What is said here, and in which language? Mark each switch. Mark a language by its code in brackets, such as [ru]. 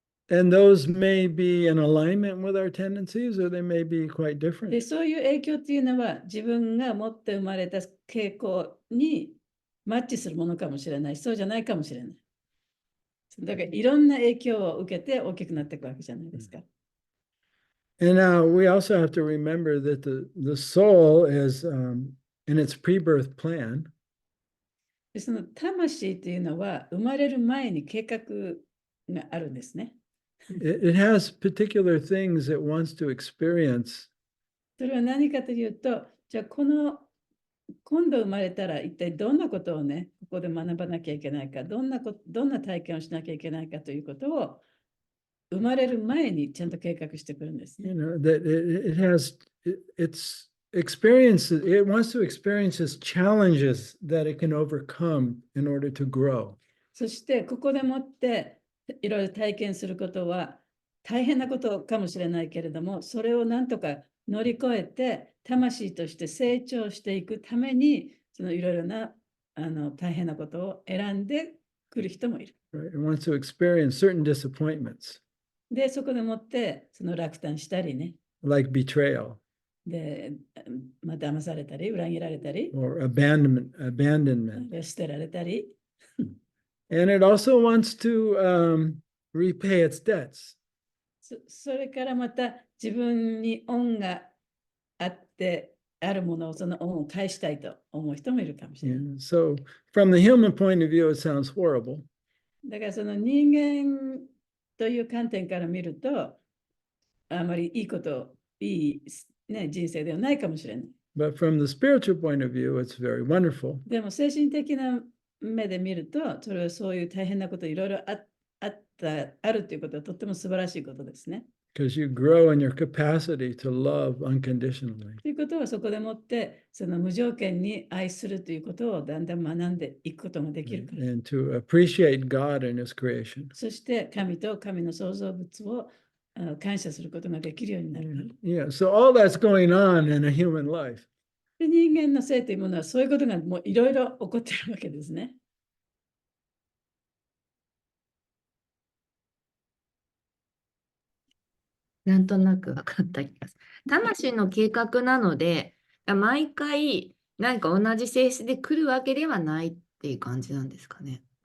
[en] And those may be in alignment with our tendencies or they may be quite [ja] で、 [en] different. [ja] そういう影響っていうのは自分が持って生まれた傾向にマッチするものかもしれない、そうじゃないかもしれない。だからいろんな影響を受けて大きくなっていくわけじゃないですか。 [en] And now we also have to remember that the soul is in its pre-birth plan. [ja] で、その魂っていうのは生まれる前に計画があるんですね。 [en] It has particular things it wants to experience. [ja] それは何かというと、じゃあ今度生まれたら一体どんなことをね、ここで学ばなきゃいけないか、どんな体験をしなきゃいけないかということを生まれる前にちゃんと計画してくるんですね。 [en] That it has its experiences, it wants to experience its challenges that it can overcome in order to grow. [ja] そしてここでもっていろいろ体験することは大変なことかもしれないけれども、それをなんとか乗り越えて魂として成長していくために、そのいろいろな大変なことを選んでくる人もいる。 [en] Right? It wants to experience certain disappointments. [ja] で、そこでもってその落胆したりね。 [en] Like betrayal. [ja] で、騙されたり、裏切られたり、 [en] Or abandonment. [ja] 捨てられたり。 [en] And it also wants to repay its debts. [ja] それからまた自分に恩があってあるものをその恩を返したいと思う人もいるかもしれない。 [en] So from the human point of view, it sounds horrible. [ja] だからその人間という観点から見るとあまりいい人生ではないかもしれない。 [en] But from the spiritual point of view, it's very wonderful. [ja] でも精神的な目で見ると、それはそういう大変なこといろいろあるということはとっても素晴らしいことですね。 [en] Because you grow in your capacity to love unconditionally. [ja] ということはそこでもってその無条件に愛するということをだんだん学んでいくことができるから。 [en] And to appreciate God and His creation. [ja] そして神と神の創造物を感謝することができるようになるから。 [en] Yeah, so all that's going on in a human life. [ja] で、人間の性というものはそういうことがもういろいろ起こっているわけですね。なんとなく分かった気がする。魂の計画なので、毎回何か同じ性質で来るわけではないっていう感じなんですかね。